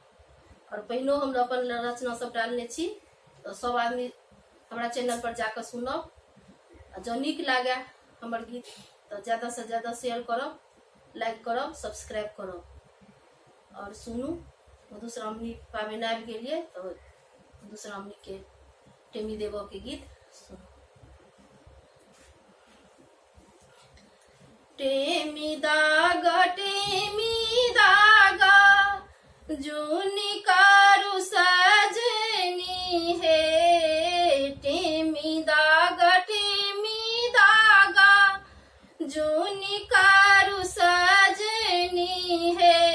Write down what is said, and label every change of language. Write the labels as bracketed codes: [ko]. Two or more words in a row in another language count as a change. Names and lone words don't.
[mai] और पहिनो हम अपन रचना सब डालने छी, तो सब आदमी हमारा चैनल पर जाकर सुनब। जो निक लागे हमर गीत तो ज्यादा से ज्यादा शेयर करब, लाइक करब, सब्सक्राइब करब और सुनू। मधुश्रावणी पाबनि आबि गेलिए तो मधुश्रावणी के टेमी देव के गीत सुनो। टेमी दागा जूनी कारू सजनी है। टेमी दागा जूनी कारू सजनी है।